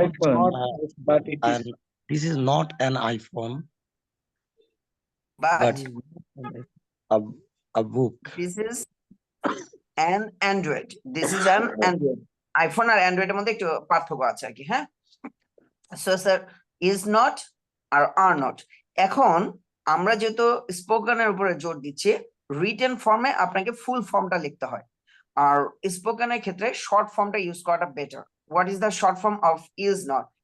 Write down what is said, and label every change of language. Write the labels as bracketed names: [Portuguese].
[English] iPhone, but it is. this is not an iPhone, but but a, a book. This is an Android. This is an Android. [Bangla] iPhone আর Android এর মধ্যে একটু পার্থক্য আছে আর কি, হ্যাঁ? [English] So sir is not আর are not. [Bangla] এখন আমরা যেহেতু স্পোকেনের উপরে জোর দিচ্ছি, রিটেন ফর্মে আপনাকে ফুল ফর্মটা লিখতে হয়, আর স্পোকেনের ক্ষেত্রে শর্ট ফর্মটা ইউজ করাটা better. [English] What is the short form of is not?